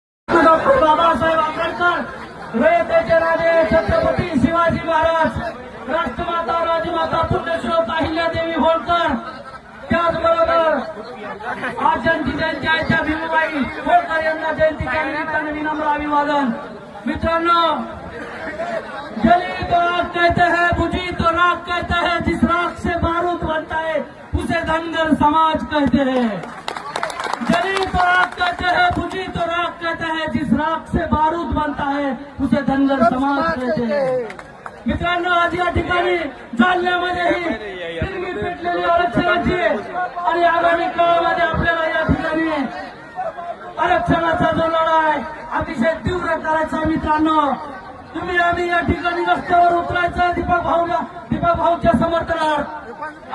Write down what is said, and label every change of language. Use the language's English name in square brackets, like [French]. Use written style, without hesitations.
[Marathi] Doctor Babasaheb Ambedkar, रयतेचे राजे छत्रपती शिवाजी महाराज, राष्ट्रमाता राजमाता पुण्यश्लोक अहिल्यादेवी होळकर, त्याचबरोबर आज ज्यांची जयंती आहे त्या भीमाबाई होळकर यांना जयंतीच्या निमित्ताने विनम्र अभिवादन। [Hindi] मित्रांनो, जली तो आग कहते हैं, बुझी तो राख कहते हैं, जिस राख से बारूद बनता है उसे धनगर समाज कहते हैं। जली तो आग कहते हैं, बुझी तो राख कहते हैं, जिस राख से बारूद बनता है उसे धनगर समाज कहते हैं। [Marathi] मित्रांनो, आज या ठिकाणी जालन्यामध्येही फिरगी पेटलेली आरक्षणाची आणि आगामी काळामध्ये आपल्याला या ठिकाणी आरक्षणाचा जो लढा आहे अतिशय तीव्र करायचा। मित्रांनो, तुम्ही आम्ही या ठिकाणी रस्त्यावर उतरायचं दीपक भाऊच्या समर्थनार्थ।